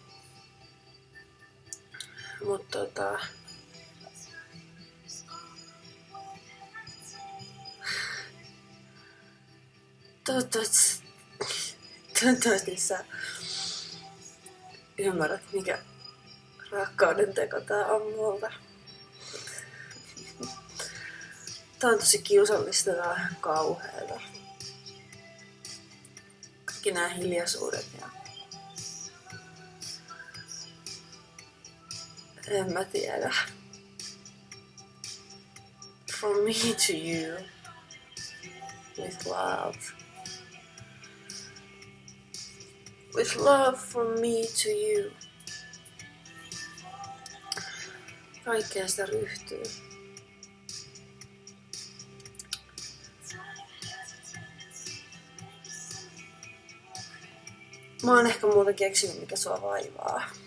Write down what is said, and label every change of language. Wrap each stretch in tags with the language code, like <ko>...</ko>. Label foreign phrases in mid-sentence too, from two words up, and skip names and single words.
<fi>Mut toivottavasti sä ymmärrät, mikä rakkauden teko tää on multa. Tää on tosi kiusallista ja kauheeta. Kaikki nää hiljaisuudet ja en mä tiedä.</fi> <en>From me to you with love. With love from me to you.</en> <fi>Kaikkeen sitä ryhtyy. Mä oon ehkä muuta keksinyt, mikä sua vaivaa.</fi>